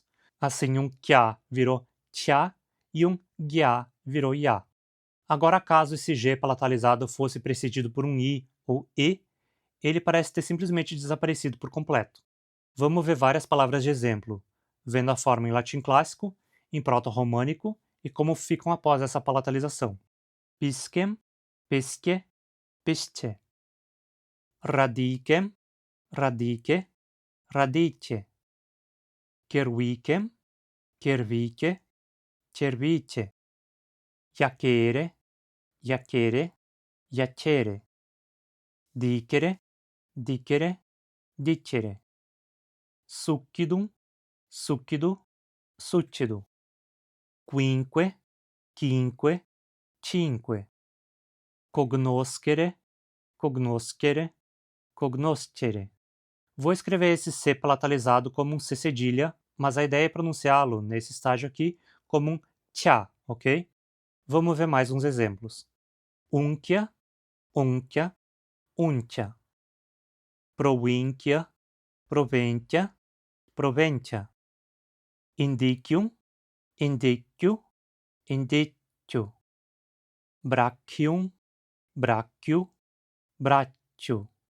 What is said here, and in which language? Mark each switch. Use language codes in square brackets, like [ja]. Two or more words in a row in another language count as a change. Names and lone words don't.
[pt] Assim, um Kya virou Tcha e um Gya virou Ya. Agora, caso esse G palatalizado fosse precedido por um I ou E, ele parece ter simplesmente desaparecido por completo. Vamos ver várias palavras de exemplo, vendo a forma em latim clássico, em proto-românico e como ficam após essa palatalização. [la] Piscem, pisce, pisce. Radicem, radice, radice. Cervicem, cervice, cervice. Iacere, iacere, iacere. Dicere, dicere, dicere. Succidum, succido, succido. Quinque, quinque, cinque. Cognoscere, cognoscere, cognoscere. [pt] Vou escrever esse C palatalizado como um C cedilha, mas a ideia é pronunciá-lo, nesse estágio aqui, como um tchá, ok? Vamos ver mais uns exemplos. [la] Unquia, unchia, uncia, provincia, proventia, proventia, indicium, indicio, indicio, brachium, brachio, braccio,